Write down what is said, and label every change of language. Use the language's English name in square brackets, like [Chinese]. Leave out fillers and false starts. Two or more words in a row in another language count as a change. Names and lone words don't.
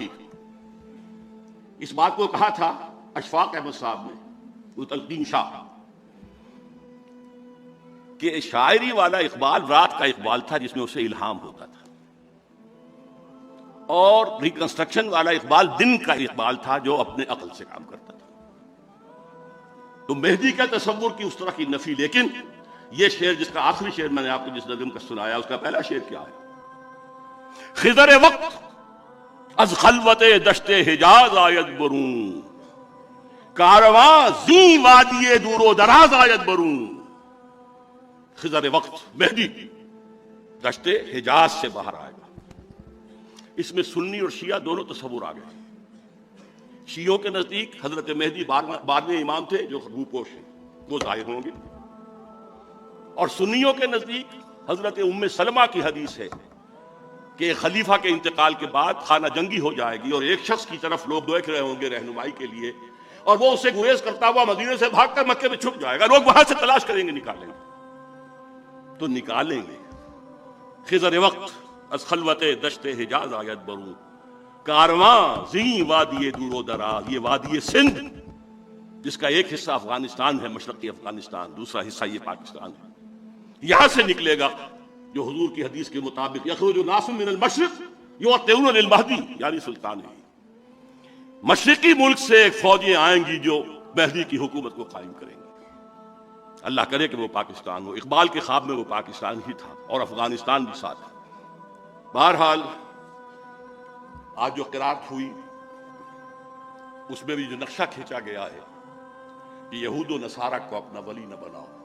[Urdu] اس بات کو کہا تھا اشفاق احمد صاحب نے، وہ تلقین شاہ، کہ شاعری والا اقبال رات کا اقبال تھا جس میں اسے الہام ہوتا تھا، اور ریکنسٹرکشن والا اقبال دن کا اقبال تھا جو اپنے عقل سے کام کرتا تھا۔ تو مہدی کا تصور کی اس طرح کی نفی، لیکن یہ شعر جس کا آخری شعر میں نے آپ کو جس نظم کا سنایا، اس کا پہلا شعر کیا ہے؟ [Persian] خضر وقت از خلوت دشت حجاز آید برون، کارواں زی وادی دور و دراز آید برون۔ [Urdu] خضر وقت مہدی دشت حجاز سے باہر آئے گا۔ اس میں سنی اور شیعہ دونوں تصور آ گئے۔ شیعوں کے نزدیک حضرت مہدی 12ویں امام تھے جو روپوش ہیں، وہ ظاہر ہوں گے، اور سنیوں کے نزدیک حضرت ام سلمہ کی حدیث ہے کہ خلیفہ کے انتقال کے بعد خانہ جنگی ہو جائے گی، اور ایک شخص کی طرف لوگ دیکھ رہے ہوں گے رہنمائی کے لیے، اور وہ اسے گریز کرتا ہوا مدینے سے بھاگ کر مکے میں چھپ جائے گا، لوگ وہاں سے تلاش کریں گے، نکالیں گے تو نکالیں گے۔ [Persian] خضر وقت از خلوت دشت حجاز آید برون، کارواں زی وادی دور و دراز، [Urdu] یہ وادی سندھ جس کا ایک حصہ افغانستان ہے، مشرقی افغانستان، دوسرا حصہ یہ پاکستان ہے، یہاں سے نکلے گا جو حضور کی حدیث کے مطابق [Arabic] یخرج ناس من المشرق یؤطئون للمہدی، [Urdu] یعنی سلطان ہے، مشرقی ملک سے فوجیں آئیں گی جو مہدی کی حکومت کو قائم کریں گی۔ اللہ کرے کہ وہ پاکستان ہو۔ اقبال کے خواب میں وہ پاکستان ہی تھا اور افغانستان بھی ساتھ تھا۔ بہرحال آج جو قرات ہوئی اس میں بھی جو نقشہ کھینچا گیا ہے کہ یہود و نصارہ کو اپنا ولی نہ بناؤ۔